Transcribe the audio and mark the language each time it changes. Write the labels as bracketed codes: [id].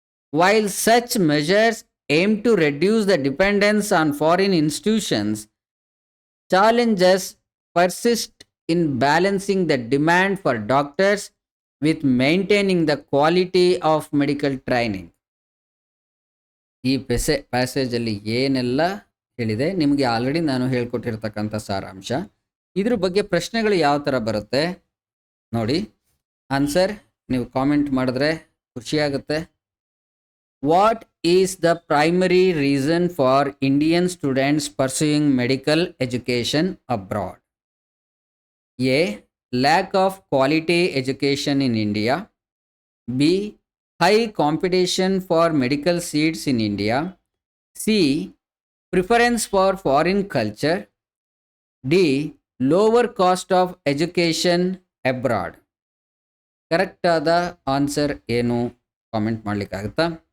[en] While such measures aim to reduce the dependence on foreign institutions, challenges persist in balancing the demand for doctors with maintaining the quality of medical training. [kn] ಈ ಪ್ಯಾಸೇಜಲ್ಲಿ ಏನೆಲ್ಲ ಹೇಳಿದೆ ನಿಮಗೆ already ನಾನು ಹೇಳ್ಕೊಟ್ಟಿರ್ತಕ್ಕಂಥ ಸಾರಾಂಶ. ಇದ್ರ ಬಗ್ಗೆ ಪ್ರಶ್ನೆಗಳು ಯಾವ ಥರ ಬರುತ್ತೆ ನೋಡಿ. ಆನ್ಸರ್ ನೀವು ಕಾಮೆಂಟ್ ಮಾಡಿದ್ರೆ ಖುಷಿಯಾಗುತ್ತೆ. [en] What is the primary reason for Indian students pursuing medical education abroad? A. Lack of quality education in India. B. High competition for medical seats in India. C, preference for foreign culture. D, lower cost of education abroad. [kn] Correct ಆದ answer ಏನು comment ಮಾಡಲಿಕ್ಕಾಗುತ್ತಾ?